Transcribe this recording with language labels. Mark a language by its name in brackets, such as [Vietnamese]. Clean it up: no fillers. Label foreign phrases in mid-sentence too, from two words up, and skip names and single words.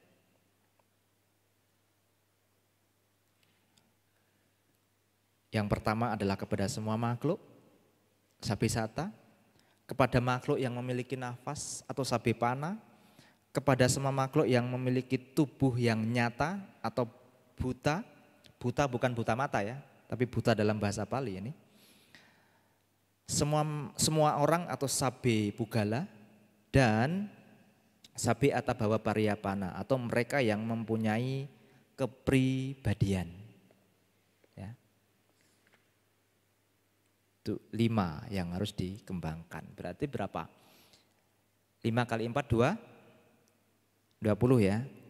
[Indonesian] Yang pertama adalah kepada semua makhluk, sabisata, kepada makhluk yang memiliki nafas atau sabipana, kepada semua makhluk yang memiliki tubuh yang nyata atau buta. Buta bukan buta mata ya, tapi buta dalam bahasa Pali ini. Semua orang atau [Pali] sabe pugala [Indonesian] dan [Pali] sabe atabawa pariyapana [Indonesian] atau mereka yang mempunyai kepribadian. Ya. Itu 5 yang harus dikembangkan. Berarti berapa? 5 kali 4 20 ya.